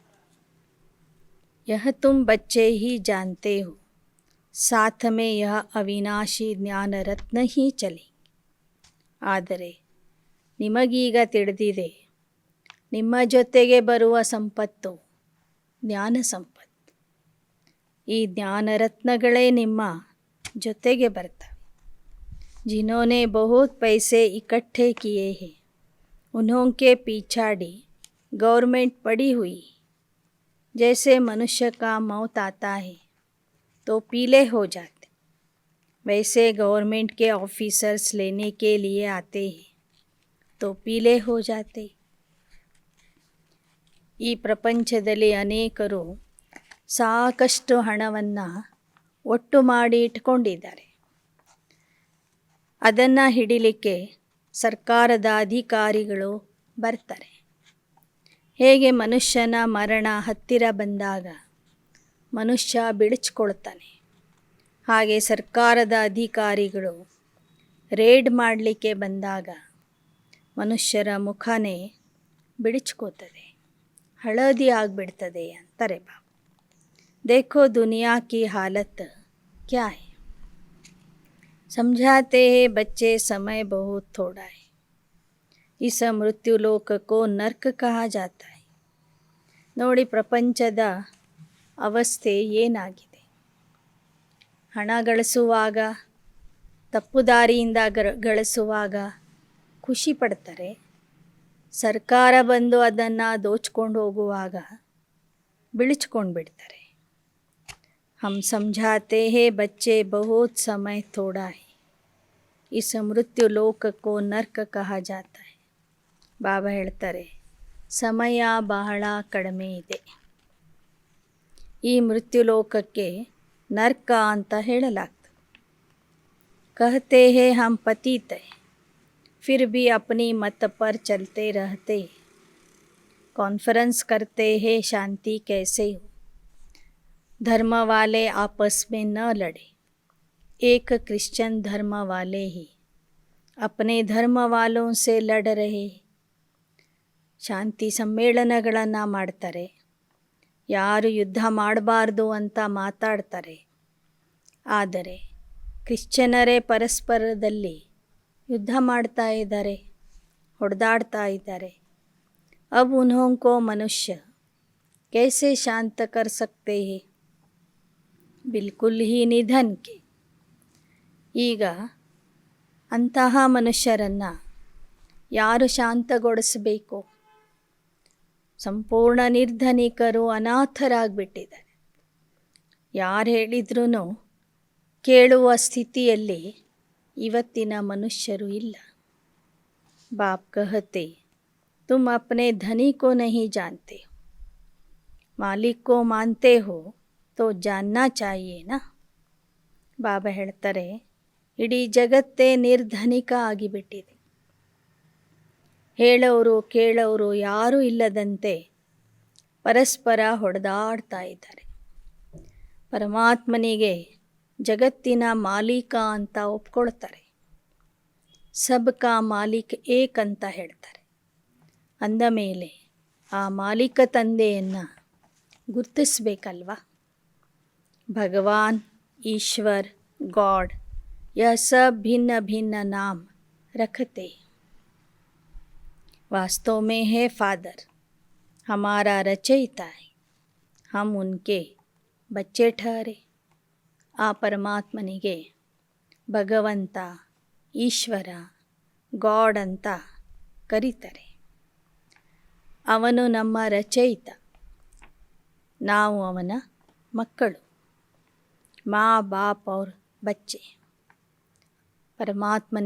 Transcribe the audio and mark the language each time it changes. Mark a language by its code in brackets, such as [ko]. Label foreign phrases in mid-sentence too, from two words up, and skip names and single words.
[hi] यह तुम बच्चे ही जानते हो, साथ में यह अविनाशी ज्ञान रत्न ही चले. [kn] ಆದರೆ ನಿಮಗೀಗ ತಿಳಿದಿದೆ, ನಿಮ್ಮ ಜೊತೆಗೆ ಬರುವ ಸಂಪತ್ತು ಜ್ಞಾನ ಸಂಪತ್ತು. ಈ ಜ್ಞಾನರತ್ನಗಳೇ ನಿಮ್ಮ ಜೊತೆಗೆ ಬರ್ತವೆ. [hi] जिन्होंने बहुत पैसे इकट्ठे किए हैं, उन्हों के पीछाड़ी गवर्नमेंट पड़ी हुई. जैसे मनुष्य का मौत आता है तो पीले हो जाते, वैसे गवर्नमेंट के ऑफिसर्स लेने के लिए आते हैं तो पीले हो जाते. [kn] ಈ ಪ್ರಪಂಚದಲ್ಲಿ ಅನೇಕರು ಸಾಕಷ್ಟು ಹಣವನ್ನು ಒಟ್ಟು ಮಾಡಿ ಇಟ್ಕೊಂಡಿದ್ದಾರೆ. ಅದನ್ನು ಹಿಡಿಲಿಕ್ಕೆ ಸರ್ಕಾರದ ಅಧಿಕಾರಿಗಳು ಬರ್ತಾರೆ. ಹೇಗೆ ಮನುಷ್ಯನ ಮರಣ ಹತ್ತಿರ ಬಂದಾಗ ಮನುಷ್ಯ ಬಿಡಿಸ್ಕೊಳ್ತಾನೆ, ಹಾಗೆ ಸರ್ಕಾರದ ಅಧಿಕಾರಿಗಳು ರೇಡ್ ಮಾಡಲಿಕ್ಕೆ ಬಂದಾಗ ಮನುಷ್ಯರ ಮುಖನೇ ಬಿಡಿಸ್ಕೋತದೆ, ಹಳದಿ ಆಗಿಬಿಡ್ತದೆ ಅಂತಾರೆ ಬಾಬಾ. [hi] देखो दुनिया की हालत क्या है. समझाते हैं बच्चे समय बहुत थोड़ा है. इस मृत्यु लोक को नर्क कहा जाता है. [kn] ನೋಡಿ ಪ್ರಪಂಚದ ಅವಸ್ಥೆ ಏನಾಗಿದೆ. ಹಣ ಗಳಿಸುವಾಗ, ತಪ್ಪು ದಾರಿಯಿಂದ ಗಳಿಸುವಾಗ ಖುಷಿ ಪಡ್ತಾರೆ. ಸರ್ಕಾರ ಬಂದು ಅದನ್ನು ದೋಚ್ಕೊಂಡು ಹೋಗುವಾಗ ಬಿಳಿಸ್ಕೊಂಡು ಬಿಡ್ತಾರೆ. [hi] हम समझाते हैं बच्चे बहुत समय थोड़ा है, इस मृत्यु लोक को नर्क कहा जाता है. [kn] ಬಾಬಾ ಹೇಳ್ತಾರೆ, ಸಮಯ ಬಹಳ ಕಡಿಮೆ ಇದೆ, ಈ ಮೃತ್ಯು ಲೋಕಕ್ಕೆ ನರ್ಕ ಅಂತ ಹೇಳಲಾಗ್ತದೆ. [hi] कहते हैं हम पतित है, फिर भी अपनी मत पर चलते रहते. कॉन्फ्रेंस करते हैं शांति कैसे हो. धर्म वाले आपस में न लड़े, एक क्रिश्चियन धर्म वाले ही अपने धर्म वालों से लड़ रहे. [kn] ಶಾಂತಿ ಸಮ್ಮೇಳನಗಳನ್ನು ಮಾಡ್ತಾರೆ, ಯಾರು ಯುದ್ಧ ಮಾಡಬಾರ್ದು ಅಂತ ಮಾತಾಡ್ತಾರೆ. ಆದರೆ ಕ್ರಿಶ್ಚಿಯನರೇ ಪರಸ್ಪರದಲ್ಲಿ ಯುದ್ಧ ಮಾಡ್ತಾ ಇದ್ದಾರೆ, ಹೊಡೆದಾಡ್ತಾ ಇದ್ದಾರೆ. [hi] अब उन्हों को मनुष्य कैसे शांत कर सकते हैं. बिल्कुल ही निधन के. [kn] ಈಗ ಅಂತಹ ಮನುಷ್ಯರನ್ನು ಯಾರು ಶಾಂತಗೊಳಿಸಬೇಕು. ಸಂಪೂರ್ಣ ನಿರ್ಧನಿಕರು, ಅನಾಥರಾಗಿಬಿಟ್ಟಿದ್ದಾರೆ. ಯಾರು ಹೇಳಿದ್ರೂ ಕೇಳುವ ಸ್ಥಿತಿಯಲ್ಲಿ ಇವತ್ತಿನ ಮನುಷ್ಯರು ಇಲ್ಲ. [hi] बाप कहते, तुम अपने धनी को नहीं जानते हो, मालिक को मानते हो तो जानना चाहिए ना. [kn] ಬಾಬಾ ಹೇಳ್ತಾರೆ, ಇಡೀ ಜಗತ್ತೇ ನಿರ್ಧನಿಕ ಆಗಿಬಿಟ್ಟಿದೆ. ಹೇಳೋರು ಕೇಳೋರು ಯಾರೂ ಇಲ್ಲದಂತೆ ಪರಸ್ಪರ ಹೊಡೆದಾಡ್ತಾ ಇದ್ದಾರೆ. ಪರಮಾತ್ಮನಿಗೆ ಜಗತ್ತಿನ ಮಾಲೀಕ ಅಂತ ಒಪ್ಕೊಳ್ತಾರೆ. [hi] सबका मालिक एक [kn] ಅಂತ ಹೇಳ್ತಾರೆ. ಅಂದ ಮೇಲೆ ಆ ಮಾಲೀಕ ತಂದೆಯನ್ನು ಗುರ್ತಿಸ್ಬೇಕಲ್ವ. [hi] ಭಗವಾನ್, ईश्वर, गॉड, यह सब भिन्न भिन्न नाम रखते. वास्तव में है फादर, हमारा रचयिता है, हम उनके बच्चे ठहरे. [kn] ಆ ಪರಮಾತ್ಮನಿಗೆ ಭಗವಂತ, ಈಶ್ವರ, ಗಾಡ್ ಅಂತ ಕರೀತಾರೆ. ಅವನು ನಮ್ಮ ರಚಯಿತ, ನಾವು ಅವನ ಮಕ್ಕಳು. [hi] मां बाप और बच्चे.